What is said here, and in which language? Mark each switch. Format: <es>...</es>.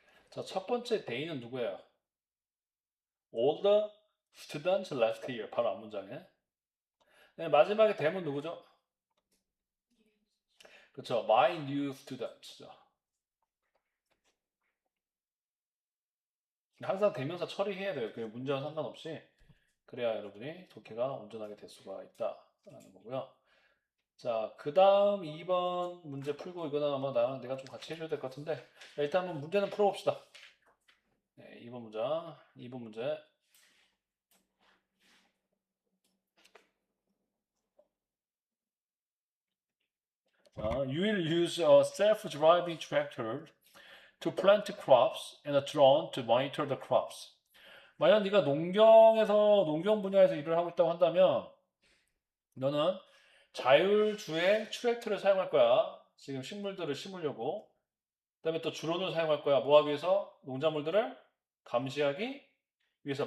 <ko>자, 첫 번째 D는 누구예요?</ko> <en>All the students left here.</en> <ko>바로 앞문장에. 네, 마지막에 대문 누구죠? 그렇죠.</ko> <en>My new students.</en> <ko>항상 대명사 처리해야 돼요. 그 문제와 상관없이. 그래야 여러분이 독해가 온전하게 될 수가 있다라는 거고요. 자, 그 다음 2번 문제 풀고 이거는 아마 내가 좀 같이 해줘야 될 것 같은데 자, 일단 한번 문제는 풀어봅시다. 네, 2번 문장, 2번 문제.</ko> <en>자, you will use a self-driving tractor to plant crops and a drone to monitor the crops.</en> <ko>만약 네가 농경 분야에서 일을 하고 있다고 한다면 너는 자율주행 트랙터를 사용할 거야. 지금 식물들을 심으려고. 그다음에 또 주론을 사용할 거야. 뭐 하기 위해서? 농작물들을 감시하기 위해서.</ko>